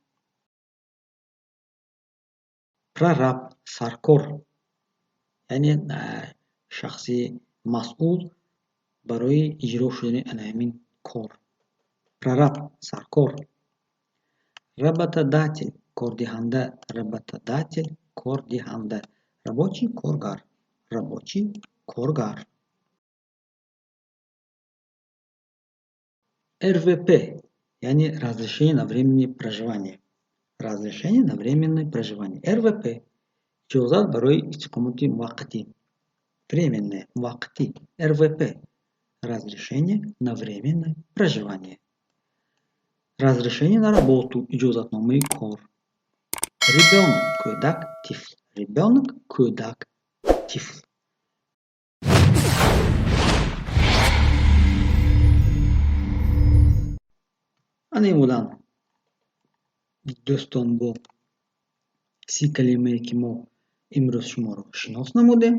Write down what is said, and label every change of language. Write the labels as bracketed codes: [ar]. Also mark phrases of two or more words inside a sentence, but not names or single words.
[tg] Прораб, саркор, яъне шахси масъул барои иҷро шудани ҳамин кор. Прораб, саркор. [ru] Работодатель, кордиҳанда. Работодатель, [tg] кор диҳанда. [ru] Рабочий – коргар. Рабочий – коргар. РВП, яни разрешение на временное проживание. Разрешение на временное проживание. [tg] РВП. Иҷозат барои иstiqomати муваққатӣ. [ru] Временное, муваққатӣ. РВП. Разрешение на временное проживание. Разрешение на работу. [tg] Иҷозатномаи кор. Ребенок, кӯдак, тифл. Ребенок, кӯдак, тифл. Ане буданд дӯстон бо 30 калимае ки мо имрӯз шуморо шинос намудем.